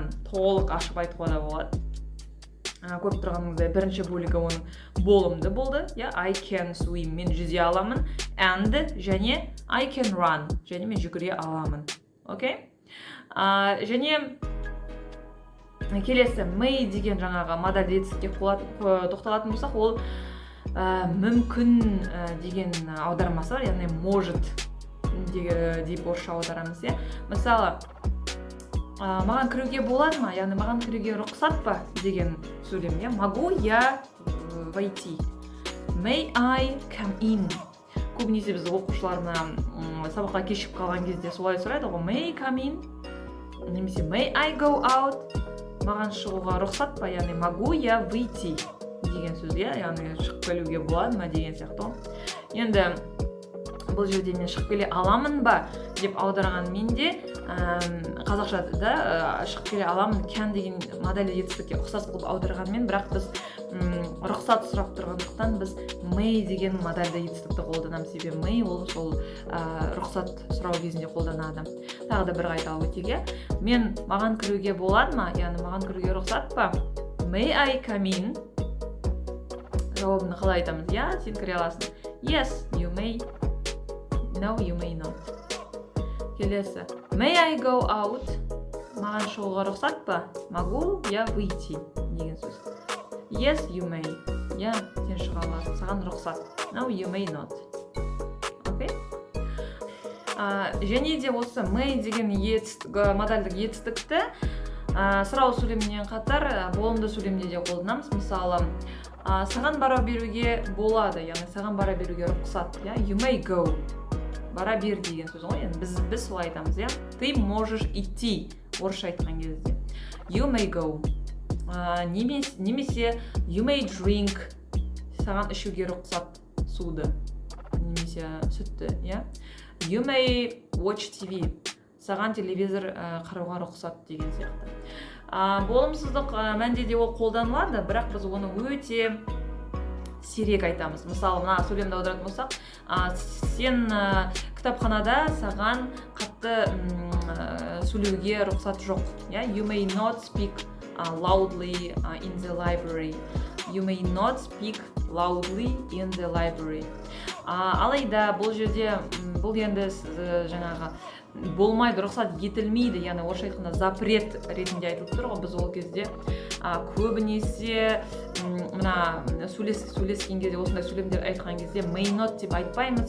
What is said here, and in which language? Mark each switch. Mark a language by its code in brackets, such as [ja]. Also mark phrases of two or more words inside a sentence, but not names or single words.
[kk] Толық ашып айтуға да болады. Көріп тұрғаныңыздай бірінші бөлігі оның болымды болды. [en] I can swim, [kk] мен жүзе аламын. [en] And және I can run, [kk] және мен жүгіре аламын. Окей? Және келесі may деген жаңағы модальді етістікке тоқталатын болсақ, ол мүмкін деген аудармасы бар, яғни может деп орысша аударамыз. Мысалы, маған кіруге болады ма, яғни маған кіруге рұқсат па деген сөйлем. [ru] Могу я войти? [en] May I come in? [kk] Көбінесе біз оқушыларына сабаққа кешігіп қалған кезде солай сұрайды ғой, [en] may I come in? Немесе may I go out? [kk] Маған шығуға рұқсат па, яғни [ru] могу я выйти [kk] деген сөзге, яғни шығып келуге болады ма деген сияқты. Енді бұл жерде мен шығып келе аламын ба деп аударған менде қазақшада шығып келе аламын can деген модальді етістікке ұқсас қылып аударғанмен, бірақ біз рұқсат сұрап тұрғандықтан біз may деген модальді етістікті қолданамыз. Себебі may ол сол рұқсат сұрау кезінде қолданады. Тағы да бір қайталап өтейік. Мен маған кіруге болады ма, яғни маған кіруге рұқсат па? [en] May I come in? [kk] Жауабын қалай айтамыз? Сен кіре аласың. [en] Yes, you may. No, you may not. Келесі. May I go out? [kk] Маған шығуға рұқсат па? [ru] Могу я выйти [kk] деген сөз. [en] Yes, you may. [kk] Сен шыға аласың. Саған рұқсат. [en] No, you may not. [kk] Окей? Және де осы may деген модальдік етістікті сұрау сөйлемінен қатар болымды сөйлемде де қолданамыз. Мысалы, саған бара беруге болады, яғни саған бара беруге рұқсат. [en] You may go. [kk] Бара бер деген сөз ғой. Біз солай айтамыз. [ru] Ты можешь идти. [kk] Орысша айтқан кезде. [en] You may go. Немесе you may drink. [kk] Саған ішуге рұқсат суды. Немесе сүтті. [en] You may watch TV. [kk] Саған телевизор қарауға рұқсат деген сияқты. Болымсыздық мәнде де ол қолданылады, бірақ біз оны өте сирек айтамыз. Мысалы, мына сөйлемді аударатын болсақ, сен кітапханада саған қатты сөйлеуге рұқсат жоқ. [en] You may not speak loudly in the library. You may not speak loudly in the library. [kk] Алайда бұл жерде бұл енді жаңағы болмайды, рұқсат етілмейді, яғни орысша айтқанда запрет ретінде айтылып тұр ғой. Біз ол кезде көбінесе мына сөйлескен кезде, осындай сөйлемдер айтқан кезде [en] may not [kk] деп айтпаймыз.